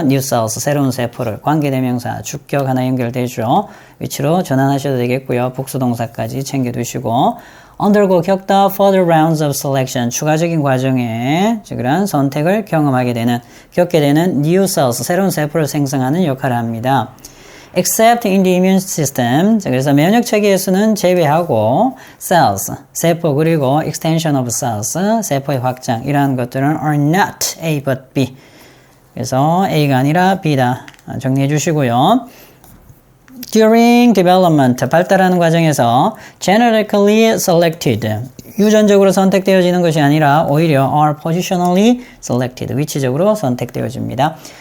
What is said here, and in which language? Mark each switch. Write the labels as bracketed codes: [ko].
[en] New cells, [ko] 새로운 세포를, 관계대명사, 주격 하나 연결되죠. 위치로 전환하셔도 되겠고요. 복수동사까지 챙겨두시고 undergo, 겪다, [en] further rounds of selection, [ko] 추가적인 과정에 그런 선택을 경험하게 되는, 겪게 되는 new cells, 새로운 세포를 생성하는 역할을 합니다. [en] except in the immune system. [ko] 그래서 면역 체계에서는 제외하고 cells, 세포 그리고 [en] extension of cells, [ko] 세포의 확장 이러한 것들은 [en] are not A but B. [ko] 그래서 A가 아니라 B다. 정리해 주시고요. [en] During development, [ko] 발달하는 과정에서 [en] genetically selected, [ko] 유전적으로 선택되어지는 것이 아니라 오히려 [en] are positionally selected, [ko] 위치적으로 선택되어집니다.